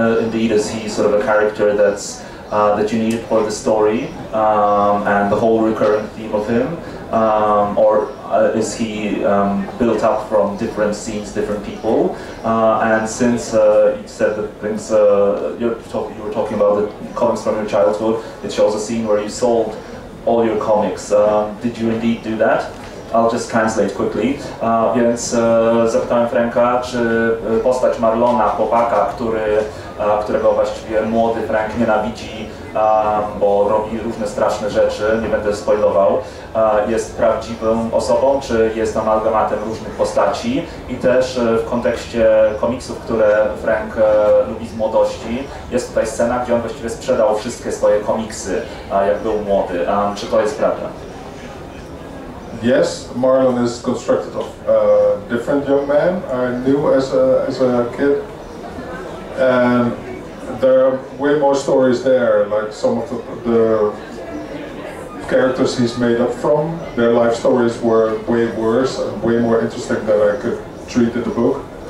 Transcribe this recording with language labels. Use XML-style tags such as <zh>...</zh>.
<en>Indeed, is he sort of a character that you needed for the story and the whole recurrent theme of him, or is he built up from different scenes, different people? And since you said that things you were talking about the comics from your childhood, it shows a scene where you sold all your comics. Did you indeed do that? I'll just translate quickly.</en> <pl>Więc zapytałem Frenka, czy postać Marlona, chłopaka, którego właściwie młody Frenk nienawidzi, bo robi różne straszne rzeczy, nie będę spoilował, jest prawdziwą osobą, czy jest amalgamatem różnych postaci i też w kontekście komiksów, które Frenk lubi z młodości, jest tutaj scena, gdzie on właściwie sprzedał wszystkie swoje komiksy, jak był młody. Czy to jest prawda?</pl> <en>Yes, Marlon is constructed of different young men I knew as a kid, and there are way more stories there. Like some of the characters he's made up from, their life stories were way worse and way more interesting than I could treat in the book.</en>